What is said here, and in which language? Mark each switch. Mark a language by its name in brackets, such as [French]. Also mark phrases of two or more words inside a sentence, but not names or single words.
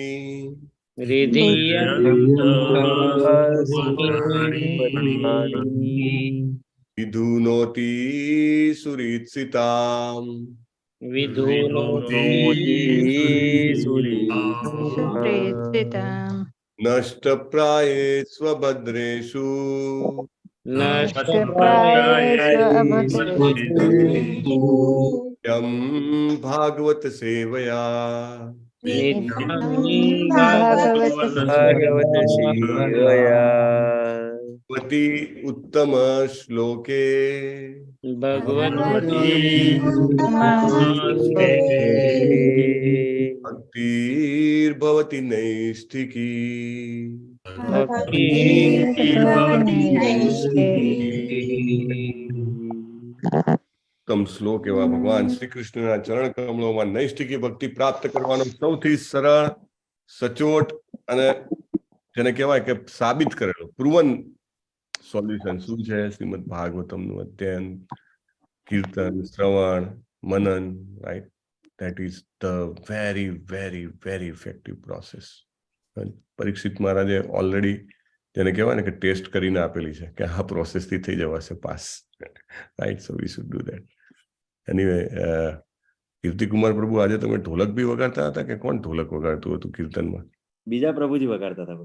[Sanskrit] विधुनोति सुरीत्सिताम् नष्टप्राये स्वभद्रेषु यं भागवत सेवया भागवत सेवया भगवती उत्तम श्लोके ભગવતી भक्तिर्भवती नैष्ठिकी ભક્તિ [Gujarati] ઉત્તમ શ્લોક એવા ભગવાન શ્રી કૃષ્ણના ચરણ કમળોમાં નૈષ્ઠિકી ભક્તિ પ્રાપ્ત કરવાનો સૌથી સરળ, સચોટ અને જેને કહેવાય કે સાબિત કરેલો [English] proven solution [Gujarati] શું છે? શ્રીમદ ભાગવતમનું અધ્યયન, કીર્તન, શ્રવણ, મનન, રાઈટ? [English] That is the very, very, very effective process. [Gujarati] પરીક્ષિત મહારાજે ઓલરેડી જેને કહેવાય ને કે ટેસ્ટ કરીને આપેલી છે કે આ પ્રોસેસ થી થઈ જવાશે પાસ, રાઈટ? [English] so we should do that. [Gujarati] એનીવે, કીર્તિકુમાર પ્રભુ, આજે તમે ઢોલક બી વગાડતા હતા કે કોણ ઢોલક વગાડતું હતું કીર્તનમાં? બીજા પ્રભુજી વગાડતા હતા.